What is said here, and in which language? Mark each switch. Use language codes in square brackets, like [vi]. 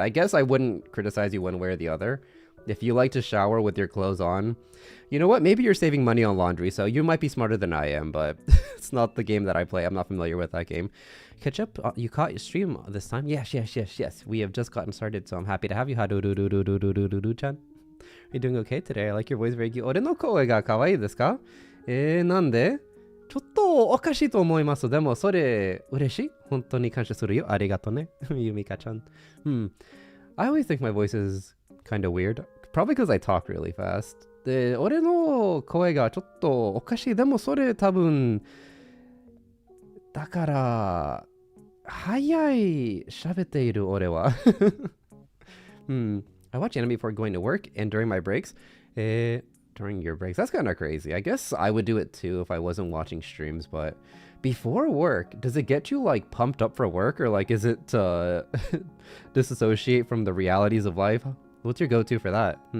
[en] I guess I wouldn't criticize you one way or the other. If you like to shower with your clothes on, you know what? Maybe you're saving money on laundry, so you might be smarter than I am, but it's not the game that I play. I'm not familiar with that game. Catch up, you caught your stream this time? Yes. We have just gotten started, so I'm happy to have you. Chan. Are you doing okay today? I like your voice, very cute. [ja] 俺の声が可愛いですか？なんで？ちょっとおかしいと思います。でもそれ嬉しい。本当に感謝するよ。ありがとね。ゆみかちゃん。 [en] I always think my voice is kind of weird. Probably because I talk really fast. [ja] で、俺の声がちょっとおかしい。でもそれ多分、だから、早い喋っている俺は。 [en] I watch anime before going to work and during my breaks. During your breaks. That's kind of crazy. I guess I would do it too if I wasn't watching streams, but before work, does it get you like pumped up for work, or like is it to disassociate from the realities of life? What's your go-to for that?